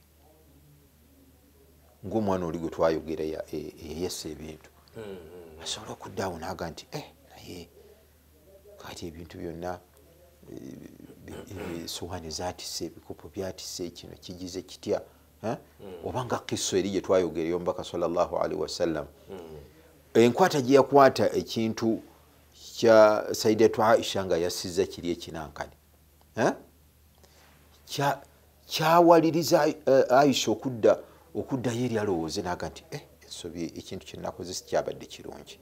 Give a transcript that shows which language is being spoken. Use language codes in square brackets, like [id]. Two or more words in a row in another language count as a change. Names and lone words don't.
[lg] Ng'omwana oli gwe twayogera eyessa ebintu asobola okuddaawo n'aga nti naye kati ebintu byonna esowaani zaatise, ebikopo byatise, kino kigize kitya, obanga kiso eri gye twayogera ey'omubaka [ar] صلى الله عليه وسلم, [lg] enkwata gye yakwata ekintu kya Sayyidatu Aisha nga yassiza kiri ekinankani, kyawaliriza Aisha okuddayo eri alowooze n'aga nti ensobi ekintu kye nakoze sikyabadde kirungi.